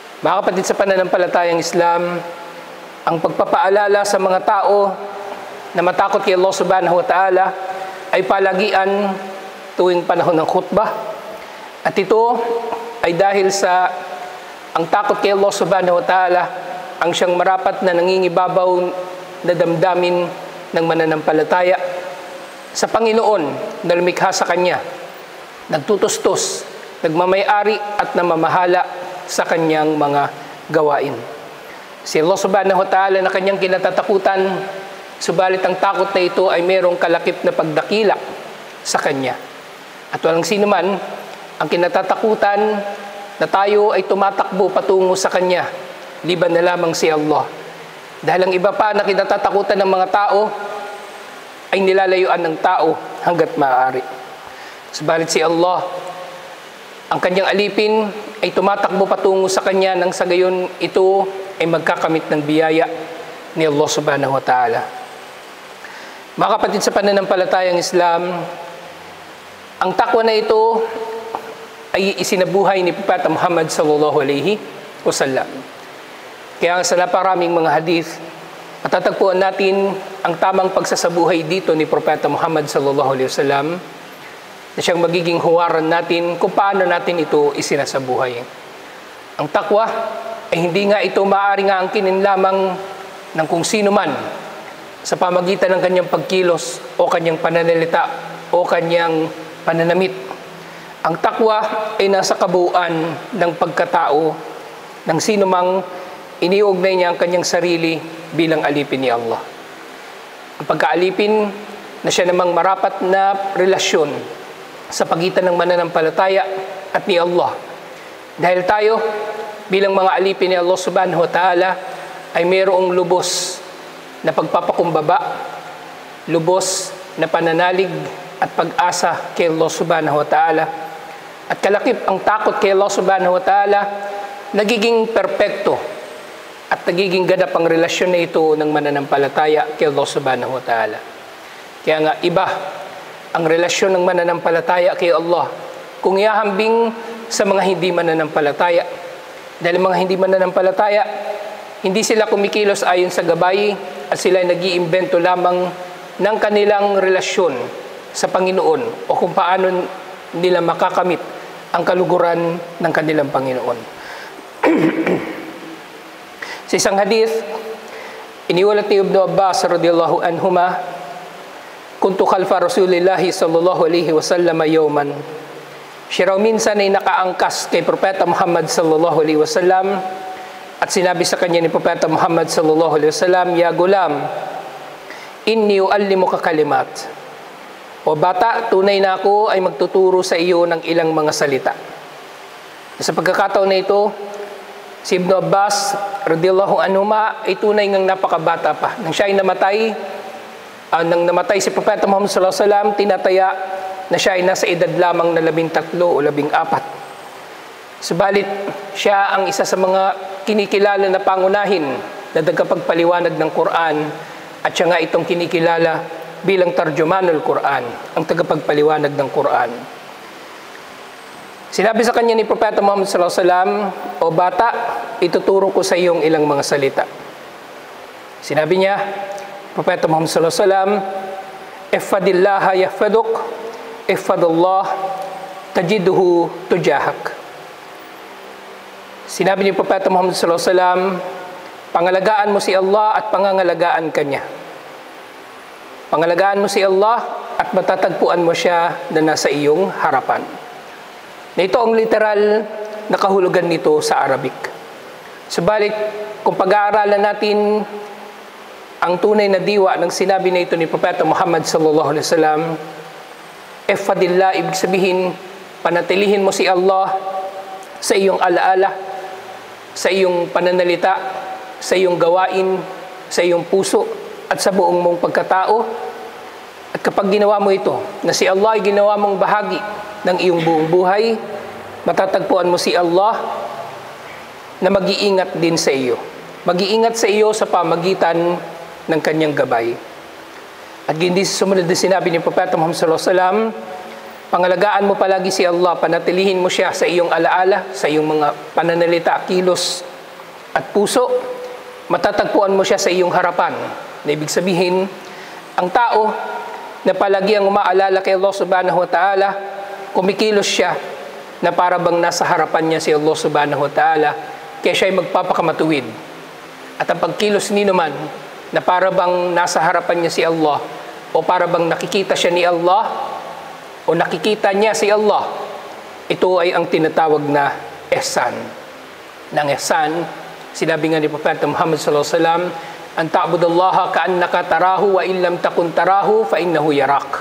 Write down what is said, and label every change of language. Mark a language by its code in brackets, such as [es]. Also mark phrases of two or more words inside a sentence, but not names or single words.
[tl] Mga kapatid sa pananampalatayang Islam, ang pagpapaalala sa mga tao na matakot kay Allah [ar] سبحانه وتعالى [tl] ay palagian tuwing panahon ng khutbah. At ito ay dahil sa ang takot kay Allah [ar] سبحانه وتعالى [tl] ang siyang marapat na nangingibabaw na damdamin ng mananampalataya sa Panginoon na lumikha sa Kanya, nagtutustos, nagmamayari at namamahala sa Kanyang mga gawain. Si Allah [ar] سبحانه وتعالى [tl] na Kanyang kinatatakutan, subalit ang takot na ito ay mayroong kalakip na pagdakila sa Kanya. At walang sino man ang kinatatakutan na tayo ay tumatakbo patungo sa Kanya, liban na lamang si Allah. Dahil ang iba pa na kinatatakutan ng mga tao ay nilalayuan ng tao hanggat maaari. Subalit si Allah, ang Kanyang alipin ay tumatakbo patungo sa Kanya nang sa gayon ito ay magkakamit ng biyaya ni Allah [ar] سبحانه وتعالى. [tl] Mga kapatid sa pananampalatayang Islam, ang takwa na ito ay isinabuhay ni Propeta Muhammad [ar] صلى الله عليه وسلم. [tl] Kaya sa naparaming mga hadith, matatagpuan natin ang tamang pagsasabuhay dito ni Propeta Muhammad [ar] صلى الله عليه وسلم [tl] na siyang magiging huwaran natin kung paano natin ito isinasabuhay. Ang takwa ay hindi nga ito maaaring aangkinin lamang ng kung sino man sa pamagitan ng kanyang pagkilos o kanyang pananalita o kanyang pananamit. Ang takwa ay nasa kabuuan ng pagkatao ng sino mang iniugnay niya ang kanyang sarili bilang alipin ni Allah. Ang pagkaalipin na siya namang marapat na relasyon sa pagitan ng mananampalataya at ni Allah. Dahil tayo, bilang mga alipin ni Allah [ar] سبحانه وتعالى, [tl] ay mayroong lubos na pagpapakumbaba, lubos na pananalig at pag-asa kay Allah [ar] سبحانه وتعالى. [tl] At kalakip ang takot kay Allah [ar] سبحانه وتعالى, [tl] nagiging perpekto at nagiging ganap ang relasyon na ito ng mananampalataya kay Allah [ar] سبحانه وتعالى. [tl] Kaya nga iba ang relasyon ng mananampalataya kay Allah kung ihahambing sa mga hindi mananampalataya. Dahil mga hindi mananampalataya, hindi sila kumikilos ayon sa gabay at sila ay nag-iimbento lamang ng kanilang relasyon sa Panginoon o kung paano nila makakamit ang kaluguran ng kanilang Panginoon. Sa isang hadith, iniulat ni Ibn Abbas [ar] رضي الله عنهما كنت خلف رسول الله صلى الله عليه وسلم يوما. [tl] Siya raw minsan ay nakaangkas kay Propeta Muhammad [ar] صلى الله عليه وسلم [tl] at sinabi sa kanya ni Propeta Muhammad [ar] صلى الله عليه وسلم, "يا غلام إني أعلمك كلمات." [tl] O bata, tunay na ako ay magtuturo sa iyo ng ilang mga salita. Sa pagkakataon na ito, si Ibn Abbas [ar] رضي الله عنهما [tl] ay tunay ngang napakabata pa. Nang siya ay nang namatay si Propeta Muhammad [ar] صلى الله عليه وسلم, [tl] tinataya na siya ay nasa edad lamang na 13 o 14. Subalit, siya ang isa sa mga kinikilala na pangunahin na tagapagpaliwanag ng Quran at siya nga itong kinikilala bilang [ar] ترجمان القرآن, [tl] ang tagapagpaliwanag ng Quran. Sinabi sa kanya ni Propeta Muhammad [ar] صلى الله عليه وسلم, [tl] "O bata, ituturo ko sa iyong ilang mga salita." Sinabi niya, Propeta Muhammad [ar] صلى الله عليه وسلم احفظ الله يحفظك احفظ الله تجده تجاهك." [tl] Sinabi ni Propeta Muhammad [ar] صلى الله عليه وسلم, [tl] pangalagaan mo si Allah at pangangalagaan ka niya. Pangalagaan mo si Allah at matatagpuan mo siya na nasa iyong harapan. Na ito ang literal na kahulugan nito sa Arabic. Subalit, kung pag-aaralan natin ang tunay na diwa ng sinabi na ito ni Propeta Muhammad [ar] صلى الله عليه وسلم, [tl] ihfadillah, ibig sabihin, panatilihin mo si Allah sa iyong alaala, sa iyong pananalita, sa iyong gawain, sa iyong puso, at sa buong mong pagkatao. At kapag ginawa mo ito, na si Allah ay ginawa mong bahagi ng iyong buong buhay, matatagpuan mo si Allah na mag-iingat din sa iyo. Mag-iingat sa iyo sa pamagitan ng kanyang gabay. At hindi sumunod na sinabi ni Propeta Muhammad [ar] صلى الله عليه وسلم, [tl] pangalagaan mo palagi si Allah, panatilihin mo siya sa iyong alaala, sa iyong mga pananalita, kilos, at puso, matatagpuan mo siya sa iyong harapan. Na ibig sabihin, ang tao na palagi ang umaalala kay Allah [ar] سبحانه وتعالى, [tl] kumikilos siya na para bang nasa harapan niya si Allah [ar] سبحانه وتعالى, [tl] kaya siya ay magpapakamatuwid. At ang pagkilos ni naman, na para bang nasa harapan niya si Allah, o para bang nakikita siya ni Allah, o nakikita niya si Allah, ito ay ang tinatawag na ihsan. Ng ihsan, sinabi nga ni Propeta Muhammad [ar] صلى الله عليه وسلم أن تعبد الله كأنك تراه فإن لم تكن تراه فإنه يراك.